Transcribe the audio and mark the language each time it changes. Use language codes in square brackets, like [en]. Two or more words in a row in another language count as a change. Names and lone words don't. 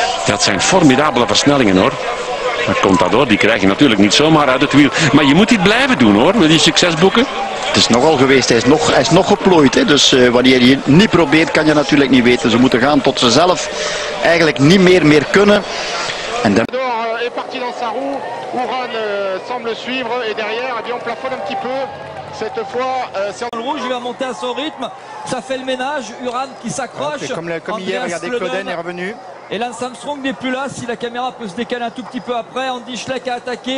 [nl] Dat zijn formidabele versnellingen hoor. Contador, die krijg je natuurlijk niet zomaar uit het wiel. Maar je moet dit blijven doen hoor, met die succesboeken. Het is nogal geweest, hij is nog geplooid. Hè? Dus wanneer je niet probeert, kan je natuurlijk niet weten. Ze moeten gaan tot ze zelf eigenlijk niet meer kunnen. En dan... [fr] est parti dans sa roue, Uran semble suivre et derrière, eh bien, on plafonne un petit peu. Cette fois, c'est le rouge, il va monter à son rythme. Ça fait le ménage. Uran qui s'accroche. Comme hier, regardez, Clauden est revenu. Et Lance Armstrong n'est plus là. Si la caméra peut se décaler un tout petit peu après, Andy Schleck a attaqué.